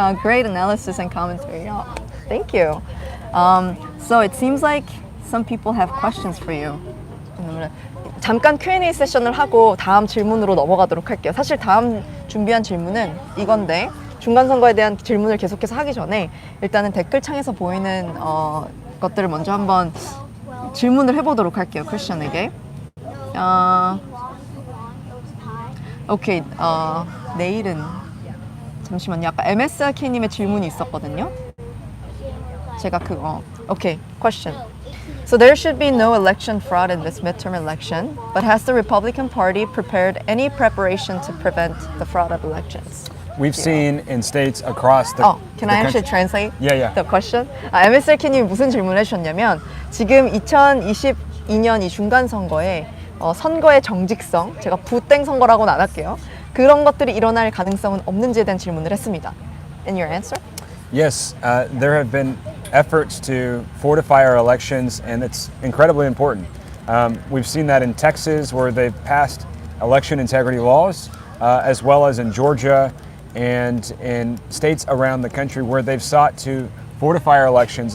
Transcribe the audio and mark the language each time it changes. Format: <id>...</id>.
<en>Great analysis and commentary. Oh, thank you. So it seems like some people have questions for you.</en> <ko>잠깐 Q&A 세션을 하고 다음 질문으로 넘어가도록 할게요. 사실 다음 준비한 질문은 이건데, 중간선거에 대한 질문을 계속해서 하기 전에 일단은 댓글창에서 보이는 것들을 먼저 한번 질문을 해보도록 할게요. 크리스천에게. 오케이, 내일은 잠시만요. 아까 MSRK님의 질문이 있었거든요. 제가 그거 오케이, question.</ko> <en>So there should be no election fraud in this midterm election, but has the Republican Party prepared any preparation to prevent the fraud of elections? We've seen in states across the Can I actually translate Yeah. the question?</en> <ko>MSRK님이 무슨 질문을 해주셨냐면 지금 2022년 이 중간선거에 선거의 정직성, 제가 부땡 선거라고는 안 할게요. 그런 것들이 일어날 가능성은 없는지에 대한 질문을 했습니다.</ko> <en>And your answer? Yes, there have been efforts to fortify our elections, and it's incredibly important. We've seen that in Texas, where they've passed election integrity laws, as well as in Georgia and in states around the country where they've sought to fortify our elections.</en>